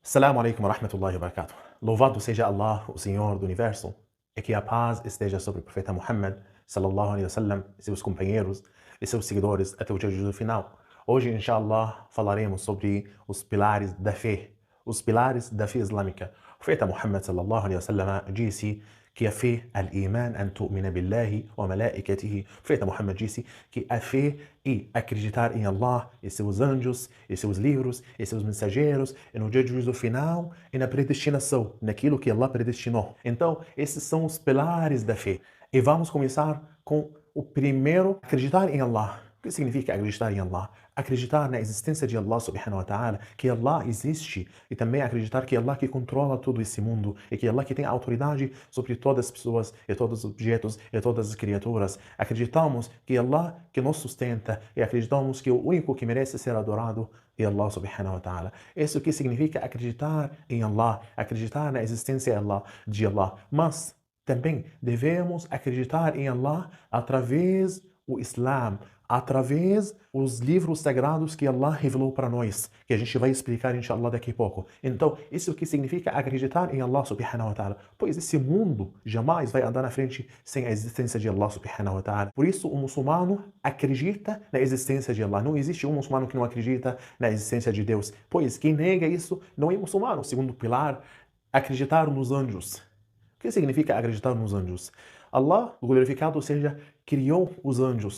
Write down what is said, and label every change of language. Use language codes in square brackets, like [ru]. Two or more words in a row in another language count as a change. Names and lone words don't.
[ar] السلام عليكم ورحمة الله وبركاته. [pt] Louvado seja Allah, o Senhor do Universo, e que a paz esteja sobre o profeta Muhammad, [ar] صلى الله عليه وسلم, [pt] e seus companheiros e seus seguidores até o dia do final. Hoje, inshallah, falaremos sobre os pilares da fé, islâmica. O profeta Muhammad, [ar] صلى الله عليه وسلم, [pt] disse que a fé, [ar] الإيمان أن تؤمن بالله وملائكته. [pt] O profeta Muhammad disse que a fé é acreditar em Allah, e seus anjos, e seus livros, e seus mensageiros, e no dia do juízo final, e na predestinação, naquilo que Allah predestinou. Então, esses são os pilares da fé. E vamos começar com o primeiro, acreditar em Allah. O que significa acreditar em Allah? Acreditar na existência de Allah [ar] سبحانه وتعالى, [pt] que Allah existe, e também acreditar que Allah que controla todo esse mundo, e que Allah que tem autoridade sobre todas as pessoas, e todos os objetos, e todas as criaturas. Acreditamos que Allah que nos sustenta, e acreditamos que o único que merece ser adorado é Allah [ar] سبحانه وتعالى. [pt] Isso que significa acreditar em Allah, acreditar na existência de Allah. Mas também devemos acreditar em Allah através do Islã, através dos livros sagrados que Allah revelou para nós, que a gente vai explicar, inshallah, daqui a pouco. Então, isso que significa acreditar em Allah [ar] سبحانه وتعالى, [pt] pois esse mundo jamais vai andar na frente sem a existência de Allah [ar] سبحانه وتعالى. [pt] Por isso, o muçulmano acredita na existência de Allah. Não existe um muçulmano que não acredita na existência de Deus, pois quem nega isso não é muçulmano. Segundo pilar, acreditar nos anjos. O que significa acreditar nos anjos? Allah, glorificado seja, criou os anjos.